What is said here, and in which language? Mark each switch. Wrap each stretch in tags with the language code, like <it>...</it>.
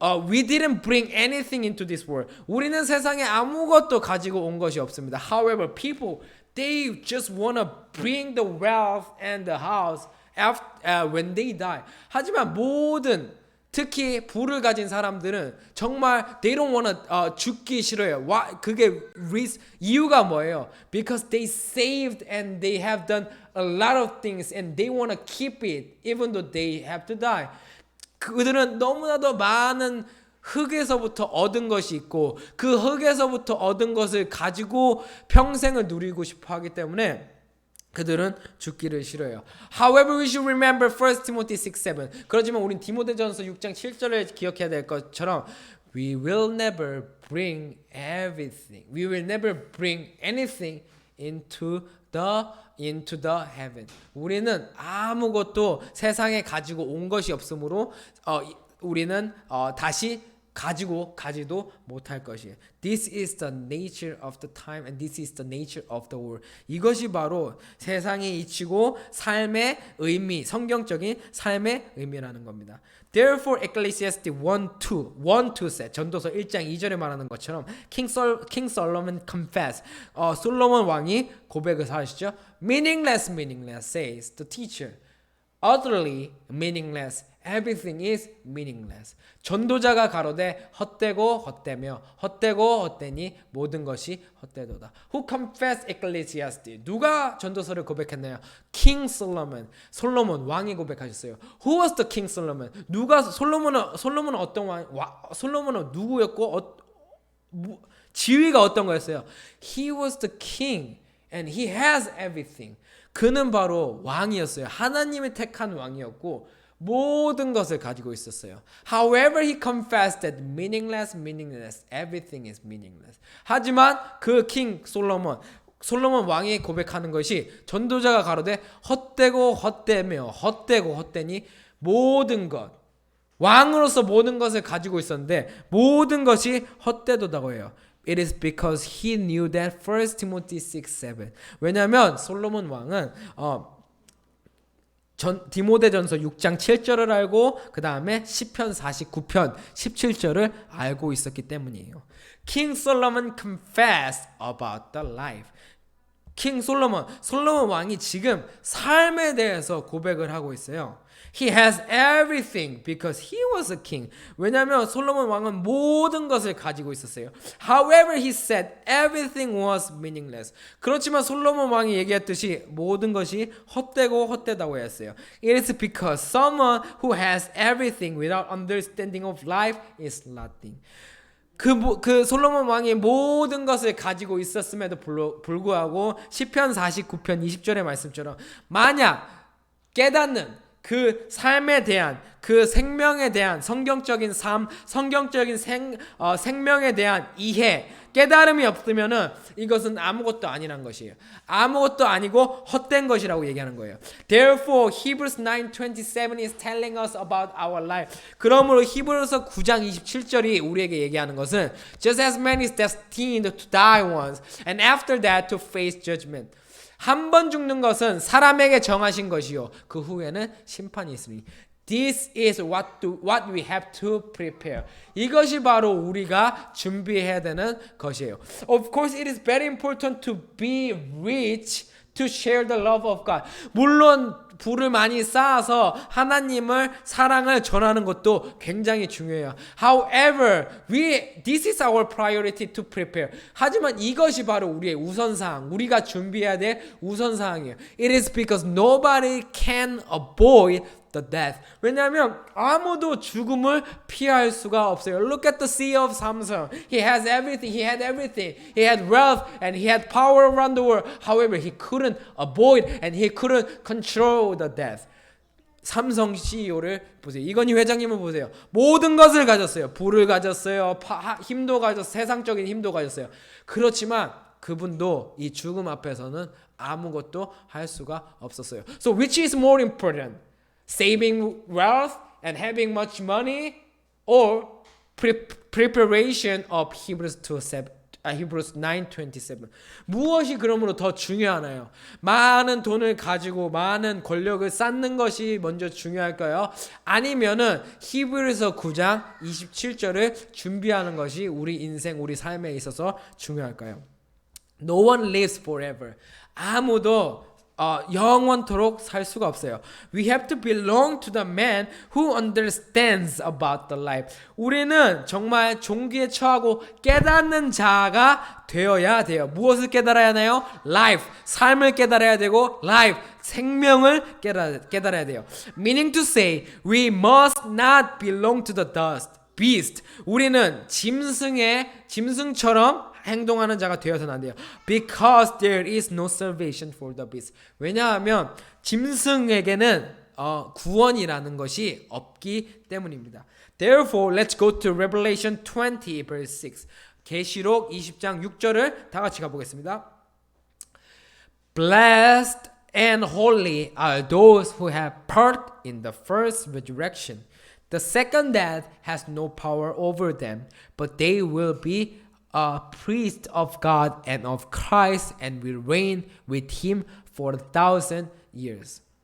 <en>We didn't bring anything into this world.</en> <ko>우리는 세상에 아무것도 가지고 온 것이 없습니다.</ko> <en>However, people, they just want to bring the wealth and the house when they die.</en> <ko>하지만 특히 부를 가진 사람들은 정말</ko> <en>they don't wanna</en> <ko>죽기 싫어요. 그게 이유가 뭐예요?</ko> <en>Because they saved and they have done a lot of things and they wanna keep it even though they have to die.</en> <ko>그들은 너무나도 많은 흙에서부터 얻은 것이 있고 그 흙에서부터 얻은 것을 가지고 평생을 누리고 싶어 하기 때문에 그들은 죽기를 싫어요.</ko> <en>However, we should remember 1 Timothy 6:7.</en> <ko>그렇지만 우린 디모데전서 6장 7절을 기억해야 될 것처럼</ko> <en>We will never bring everything. We will never bring anything into the heaven.</en> <ko>우리는 아무것도 세상에 가지고 온 것이 없으므로 우리는 다시 가지도 못할 것이에요.</ko> <en>This is the nature of the time and this is the nature of the world.</en> <ko>이것이 바로 세상의 이치고 삶의 의미, 성경적인 삶의 의미라는 겁니다.</ko> <en>Therefore, Ecclesiastes 1:2 said,</en> <ko>전도서 1장 2절에 말하는 것처럼</ko> <en>King Solomon confessed.</en> <ko>솔로몬 왕이 고백을 하시죠.</ko> <en>Meaningless, says the teacher. Utterly meaningless. Everything is meaningless.</en> <ko>전도자가 가로되 헛되고 헛되며 헛되고 헛되니 모든 것이 헛되도다.</ko> <en>Who confessed Ecclesiastes?</en> <ko>누가 전도서를 고백했나요?</ko> <en>King Solomon.</en> <ko>솔로몬 왕이 고백하셨어요. Who was the King Solomon? 솔로몬은 어떤 왕? 솔로몬은 누구였고 지위가 어떤 거였어요?</ko> <en>He was the king and he has everything.</en> <ko>그는 바로 왕이었어요. 하나님이 택한 왕이었고 모든 것을 가지고 있었어요.</ko> <en>However, he confessed that meaningless, everything is meaningless.</en> <ko>하지만 그 king 솔로몬 왕이 고백하는 것이 전도자가 가로되 헛되고 헛되며 헛되고 헛되니 모든 것, 왕으로서 모든 것을 가지고 있었는데 모든 것이 헛되도다고 해요.</ko> <en>It is because he knew that 1 Timothy 6:7.</en> <ko>왜냐하면 솔로몬 왕은 디모데전서 6장 7절을 알고 그 다음에 시편 49편 17절을 알고 있었기 때문이에요.</ko> <en>King Solomon confessed about the life.</en> <ko>king 솔로몬 왕이 지금 삶에 대해서 고백을 하고 있어요.</ko> <en>He has everything because he was a king.</en> <ko>왜냐하면 솔로몬 왕은 모든 것을 가지고 있었어요.</ko> <en>However, he said everything was meaningless.</en> <ko>그렇지만 솔로몬 왕이 얘기했듯이 모든 것이 헛되고 헛되다고 했어요.</ko> <en>It is because someone who has everything without understanding of life is nothing.</en> <ko>그 솔로몬 왕이 모든 것을 가지고 있었음에도 불구하고 시편 49편 20절의 말씀처럼 만약 깨닫는 그 삶에 대한 그 생명에 대한 성경적인 삶, 성경적인 생명에 대한 이해, 깨달음이 없으면은 이것은 아무것도 아니란 것이에요. 아무것도 아니고 헛된 것이라고 얘기하는 거예요.</ko> <en>Therefore, Hebrews 9:27 is telling us about our life.</en> <ko>그러므로 히브리서 9장 27절이 우리에게 얘기하는 것은</ko> <en>just as man is destined to die once, and after that to face judgment.</en> <ko>한 번 죽는 것은 사람에게 정하신 것이요 그 후에는 심판이 있으니</ko> <en>This is what we have to prepare.</en> <ko>이것이 바로 우리가 준비해야 되는 것이에요.</ko> <en>Of course, it is very important to be rich to share the love of God.</en> <ko>물론 부를 많이 쌓아서 하나님을 사랑을 전하는 것도 굉장히 중요해요.</ko> <en>However, this is our priority to prepare.</en> <ko>하지만 이것이 바로 우리의 우선사항, 우리가 준비해야 될 우선사항이에요.</ko> <en>It is because nobody can avoid the death.</en> <ko>왜냐하면 아무도 죽음을 피할 수가 없어요.</ko> <en>Look at the sea of Samson. He has everything. He had everything. He had wealth and he had power around the world. However, he couldn't avoid and he couldn't control the death.</en> <ko>삼성 CEO를 보세요. 이건희 회장님을 보세요. 모든 것을 가졌어요. 부를 가졌어요. 힘도 가졌어요. 세상적인 힘도 가졌어요. 그렇지만 그분도 이 죽음 앞에서는 아무것도 할 수가 없었어요.</ko> <en>So which is more important? Saving wealth and having much money, or preparation of Hebrews 9:27.</en> <ko>무엇이 그러므로 더 중요하나요? 많은 돈을 가지고 많은 권력을 쌓는 것이 먼저 중요할까요? 아니면은 히브리서 9장 27절을 준비하는 것이 우리 인생, 우리 삶에 있어서 중요할까요?</ko> <en>No one lives forever.</en> <ko>아무도 영원토록 살 수가 없어요.</ko> <en>We have to belong to the man who understands about the life.</en> <ko>우리는 정말 종기에 처하고 깨닫는 자가 되어야 돼요. 무엇을 깨달아야 하나요? Life, 삶을 깨달아야 되고 life, 생명을 깨달아야 돼요.</ko> <en>Meaning to say, we must not belong to the beast.</en> <ko>우리는 짐승처럼 행동하는 자가 되어서는 안 돼요.</ko> <en>Because there is no salvation for the beast.</en> <ko>왜냐하면 짐승에게는 구원이라는 것이 없기 때문입니다.</ko> <en>Therefore, let's go to Revelation 20 verse 6.</en> <ko>계시록 20장 6절을 다 같이 가보겠습니다.</ko> <en>Blessed and holy are those who have part in the first resurrection. The second death has no power over them, but they will be a priest of God and of Christ and will reign with him for 1,000 years.</en>